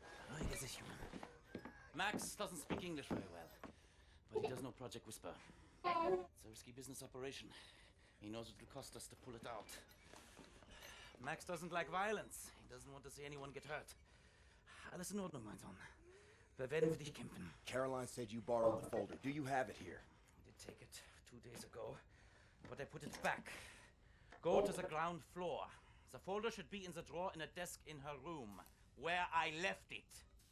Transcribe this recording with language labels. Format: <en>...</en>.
<de>Ruhige sich, Junge.</de> <en>Max doesn't speak English very well, but he does know Project Whisper. It's a risky business operation. He knows it will cost us to pull it out. Max doesn't like violence. He doesn't want to see anyone get hurt.</en> <de>Alles in Ordnung, mein Sohn. Wir werden für dich kämpfen.</de> <en>Caroline said you borrowed the folder. Do you have it here? I did take it 2 days ago, but I put it back. Go to the ground floor. The folder should be in the drawer in a desk in her room, where I left it.</en>